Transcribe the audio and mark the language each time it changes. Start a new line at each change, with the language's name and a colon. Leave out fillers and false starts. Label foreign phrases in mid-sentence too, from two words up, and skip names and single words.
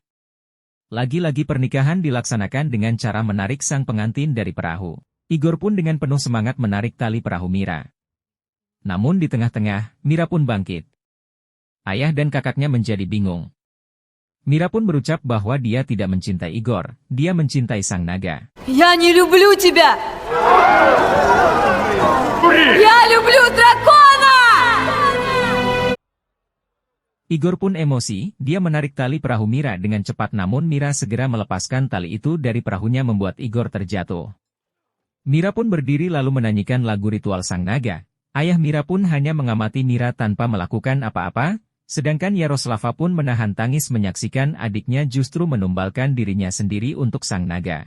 Indonesian: Lagi-lagi pernikahan dilaksanakan dengan cara menarik sang pengantin dari perahu. Igor pun dengan penuh semangat menarik tali perahu Mira. Namun di tengah-tengah, Mira pun bangkit. Ayah dan kakaknya menjadi bingung. Mira pun berucap bahwa dia tidak mencintai Igor, dia mencintai sang naga.
Russian: Я не люблю тебя! Я люблю дракона!
Indonesian: Igor pun emosi, dia menarik tali perahu Mira dengan cepat namun Mira segera melepaskan tali itu dari perahunya membuat Igor terjatuh. Mira pun berdiri lalu menyanyikan lagu ritual sang naga. Ayah Mira pun hanya mengamati Mira tanpa melakukan apa-apa, sedangkan Yaroslava pun menahan tangis menyaksikan adiknya justru menumbalkan dirinya sendiri untuk sang naga.